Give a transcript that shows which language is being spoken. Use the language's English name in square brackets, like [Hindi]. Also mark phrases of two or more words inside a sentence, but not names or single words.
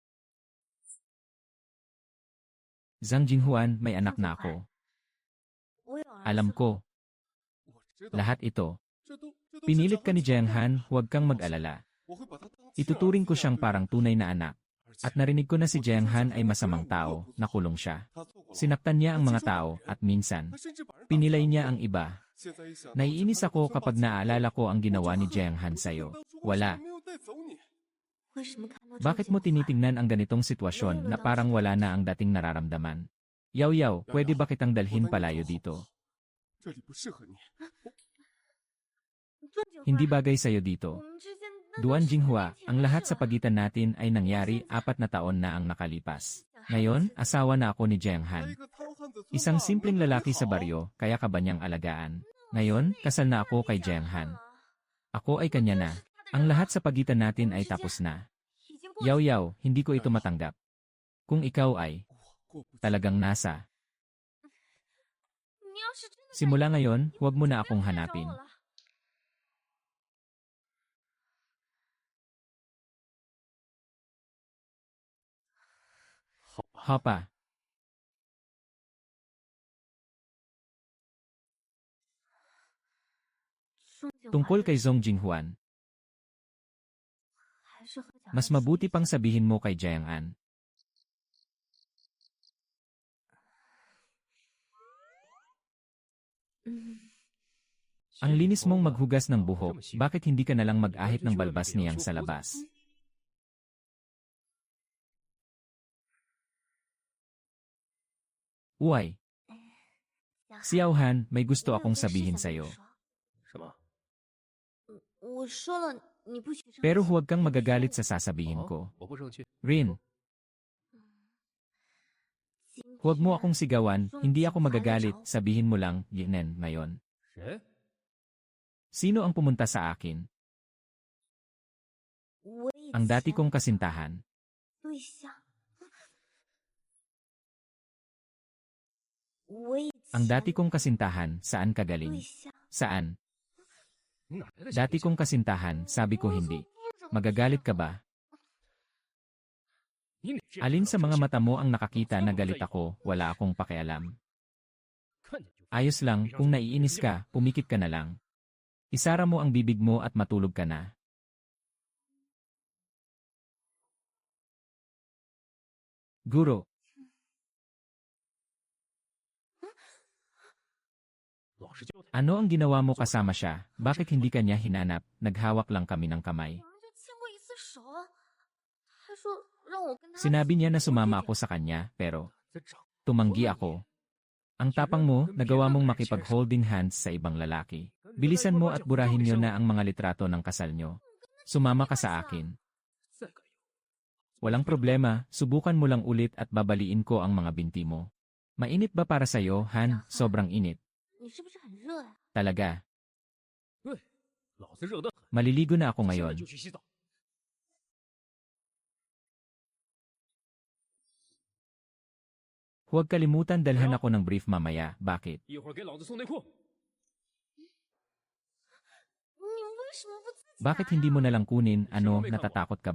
[Filipino] Zhang Jinghuan, may anak na ako. [Chinese] 我 [Filipino] Alam ko, [Chinese] 我知道， [Filipino] lahat ito. [Chinese] 这都 [Filipino] Pinilit ka ni [Chinese] 是 [Filipino] Jiang [Chinese] 长 [Filipino] Han, [Chinese] 辈 [Filipino] huwag kang mag-alala. [Chinese] 我会把他当亲儿子 [Filipino] Ituturing ko [Chinese] 一样 [Filipino] siyang [Chinese] 对待 [Filipino] parang tunay na anak. [Chinese] 而且 [Filipino] At narinig ko na si Jiang Han ay masamang tao, nakulong siya. [Chinese] 他做过牢， [Filipino] Sinaktan niya ang mga tao at minsan, [Chinese] 他甚至把人打 [Filipino] pinilay [Chinese] 死 [Filipino] niya ang iba. [Chinese] 现在一想到 [Filipino] Naiinis [Chinese] 这 [Filipino] ako [Chinese] 他 [Filipino] kapag [Chinese] 的 [Filipino] naaalala ko ang ginawa ni Jiang Han [Chinese] 当 [Filipino] sa'yo. [Chinese] 初 [Filipino] Wala. [Chinese] 没有带走你，为什么看到这 [Filipino] Bakit [Chinese] 件 [Filipino] mo [Chinese] 坏 [Filipino] tinitingnan ang ganitong sitwasyon na parang wala na ang dating nararamdaman? Yaw, pwede ba kitang dalhin palayo dito? [Chinese] 这里不适合你。段景 [Filipino] Hindi [Chinese] 华 [Filipino] bagay sa'yo [Chinese] 我 [Filipino] dito. [Chinese] 们之间那都 [Filipino] Duan [Chinese] 是 [Filipino] Jinghua, [Chinese] 10 [Filipino] ang lahat sa [Chinese] 年前的事了 [Filipino] pagitan natin ay nangyari 4 na taon na ang nakalipas. Ngayon, asawa na ako ni Jiang [Chinese] 他 [Filipino] Han. [Chinese] 一个糙汉子说 [Filipino] Isang [Chinese] 话 [Filipino] simpleng [Chinese] 没有你 [Filipino] lalaki sa [Chinese] 好 [Filipino] baryo, kaya ka ba niyang alagaan? Ngayon, kasal na ako kay Jiang Han. Ako ay kanya na. Ang lahat sa pagitan natin ay tapos na. [Chinese] 已经过去了 [Filipino] Yaw, hindi ko ito matanggap. Kung ikaw ay [Chinese] 过不去。 [Filipino] talagang nasa, [Chinese] 你要是真的 [Filipino] simula ngayon, huwag mo na [Chinese] 不要 [Filipino] akong [Chinese] 再找 [Filipino] hanapin. [Chinese] 我了 [Filipino] Hapa, tungkol kay Zhong Jinghuan, [Chinese] 还是和蒋 [Filipino] mas [Chinese] 安 [Filipino] mabuti pang sabihin mo kay Jiang An. Ang linis mong maghugas ng buhok, bakit hindi ka nalang mag-ahit ng balbas niyang sa labas? Uy, [Chinese] 蒋安 [Filipino] Xiao Han, may gusto [Chinese] 我有 [Filipino] akong [Chinese] 件事 [Filipino] sabihin [Chinese] 想跟你 [Filipino] sa'yo. [Chinese] 说什么？我说了你不许生 [Filipino] Pero [Chinese] 气 [Filipino] huwag kang magagalit sa sasabihin [Chinese] 好 [Filipino] ko. [Chinese] 我不生气。 [Filipino] Rin, [Chinese] 今 [Filipino] huwag mo [Chinese] 天 [Filipino] akong sigawan, hindi ako magagalit, Zhong sabihin mo lang, Yinen, ngayon. [Chinese] 谁？ [Filipino] Sino ang pumunta sa akin? [Chinese] 我以 [Filipino] Ang dati [Chinese] 前 [Filipino] kong kasintahan. [Chinese] 对象，我以 [Filipino] Ang [Chinese] 前 [Filipino] dati kong kasintahan, saan ka [Chinese] 对 [Filipino] galing? [Chinese] 象， [Filipino] Saan? [Chinese] 你哪来的小 [Filipino] Dati [Chinese] 对象 [Filipino] kong kasintahan, sabi ko hindi. Magagalit ka ba? [Chinese] 你哪知道 [Filipino] Alin sa mga [Chinese] 这些 [Filipino] mata mo ang nakakita na galit ako, wala akong pakialam. [Chinese] 看见就 [Filipino] Ayos lang, kung naiinis ka, pumikit ka na lang. Isara mo ang bibig mo at matulog ka na. Guro, [Chinese] 老实交代。 [Filipino] ano ang ginawa mo kasama siya? Bakit hindi ka niya hinanap? Naghawak lang kami ng kamay. [Chinese] 我们就牵过一次手，他说让我跟他 [Filipino] Sinabi niya na [Chinese] 走 [Filipino] sumama [Chinese] 远 [Filipino] ako sa kanya, pero [Chinese] 在长 [Filipino] tumanggi ako. Ang tapang mo, nagawa mong makipag- [English] holding hands [Filipino] sa ibang lalaki. Bilisan mo at burahin niyo na ang mga litrato ng kasal niyo. Sumama ka sa akin. [Chinese] 再敢有， [Filipino] Walang problema, subukan mo lang ulit at babaliin ko ang mga binti mo. Mainit ba para sa'yo, Han? Sobrang init. [Chinese] 你是不是很热呀、 [Filipino] Talaga. [Chinese] 对，老子热得很。 [Filipino] Maliligo na ako [Chinese] 现在 [Filipino] ngayon. [Chinese] 就去洗澡。 [Filipino] Huwag kalimutan dalhan ako ng brief mamaya. Bakit? [Chinese] 一会儿给老子送内裤。你为什么不自己 [Filipino] Bakit [Chinese] 拿 [Filipino] hindi [Chinese] 呀 [Filipino] mo nalang kunin? [Chinese] 什么 [Filipino] Ano, [Chinese] 没看过 [Filipino] natatakot ka